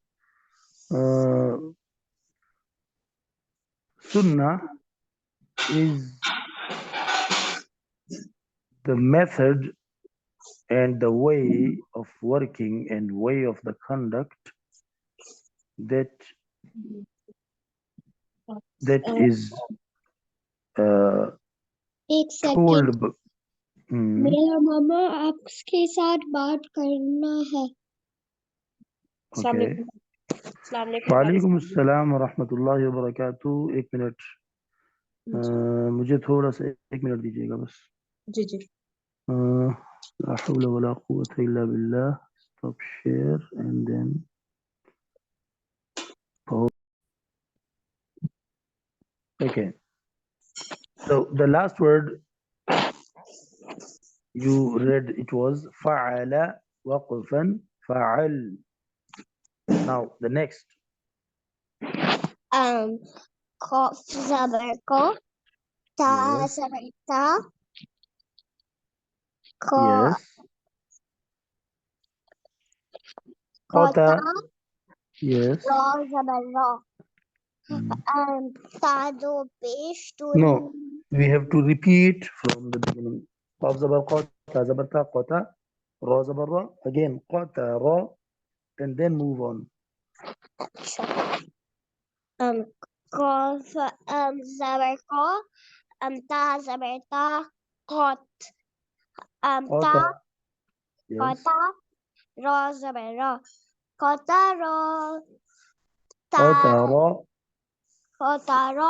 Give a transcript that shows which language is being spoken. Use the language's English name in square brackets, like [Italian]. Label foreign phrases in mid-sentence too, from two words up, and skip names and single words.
[English] Sunnah is the method and the way of working and way of the conduct that is [Urdu] एक [English] told. [Urdu] سیکنڈ میرا ماما آپ کے ساتھ بات کرنا ہے. [English] Okay. [Arabic] وعليكم السلام ورحمة الله وبركاته. [Urdu] ایک منٹ، مجھے تھوڑا سا 1 منٹ دیجیے گا بس. جی جی. [Arabic] لا حول ولا قوة إلا بالله. [English] Stop share and then pause. Okay. So the last word You read it was [Arabic] فعل وقفا فعل. [English] Now the next. [Urdu] قاف زبر قا تا [English] Yes. [Urdu] زبر تا قا [English] Yes. [Arabic] قطع قطع. Yes. [Urdu] را زبر را Mm. تا دو پیش [English] No, we have to repeat from the beginning. [Urdu] قاف زبر قا تا زبر تا قطع را زبر را. [English] Again [Arabic] قطع را [English] and then move on. [Urdu] قاف زبر قا تا زبر تا قط تا [Arabic] قطع. Yes. [Urdu] قطع را زبر را قطع را [Arabic] قطع تا را. قطع را